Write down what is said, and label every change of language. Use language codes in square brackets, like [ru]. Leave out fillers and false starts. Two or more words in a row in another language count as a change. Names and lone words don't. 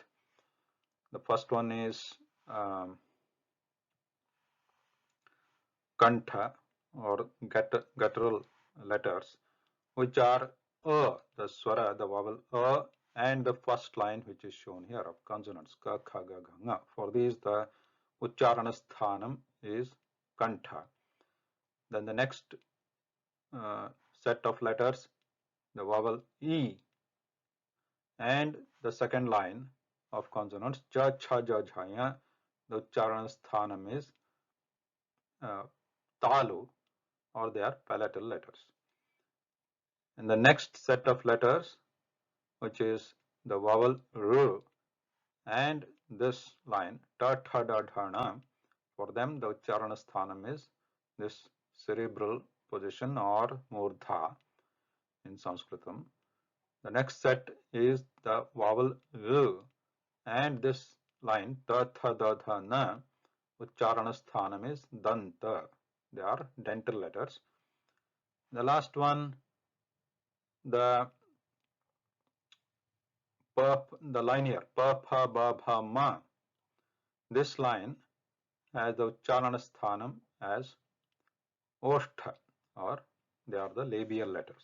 [en] The first one is kantha or guttural letters, which are the swara, the vowel and the first line which is shown here of consonants [sa] ka, kha, ga, gha, nga. [en] For these, the [sa] ucharana sthanam [en] is kantha. Then the next set of letters, the vowel e, and the second line of consonants, [sa] ja, cha, ja, jhaya, [en] the [sa] Ucharana sthanam [en] is talu, or they are palatal letters. And the next set of letters, which is the vowel R, and this line, [sa] ta, tha, da, dha, na, [en] for them the [sa] Ucharana sthanam [en] is this cerebral position or murdha in Sanskritam. The next set is the vowel L, and this line [sa] ta, tha, da, dha, na, Ucharana sthanam [en] is danta. They are dental letters. The last one, the line here, [sa] pa, pha, ba, bha, ma. [en] This line has the [sa] Ucharana sthanam [en] as oshtha, or they are the labial letters.